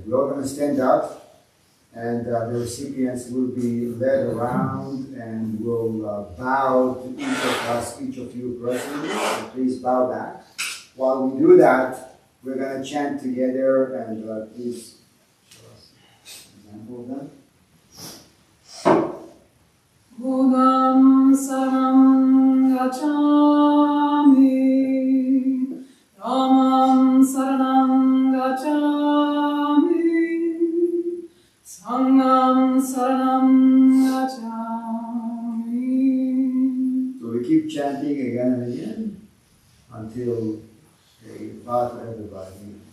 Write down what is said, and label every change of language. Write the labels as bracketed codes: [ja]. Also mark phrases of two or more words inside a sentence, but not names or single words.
[en] We're all going to stand up, and the recipients will be led around and will bow to each of us, each of you personally. So please bow back. While we do that, we're going to chant together, and please show us an example of that. [pi] Budam saranam gacchami, Dhammam saranam gacchami, Sangham saranam gacchami. [en] So we keep chanting again and again until they bow to everybody.